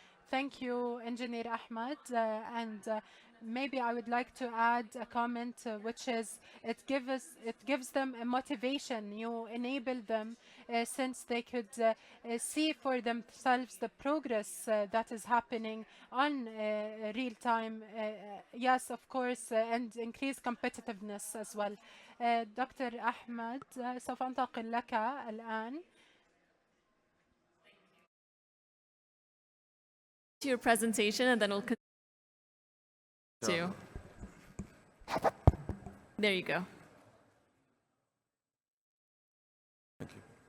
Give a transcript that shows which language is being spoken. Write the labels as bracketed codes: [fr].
[en] Thank you, Engineer Ahmed. And maybe I would like to add a comment, which is it gives them a motivation. You enable them since they could see for themselves the progress that is happening on real time. Yes, of course, and increase competitiveness as well. Dr. [ar] Ahmed, سوف أنتقل لك الآن. [en] Your presentation, and then we'll continue. There you go. Thank you.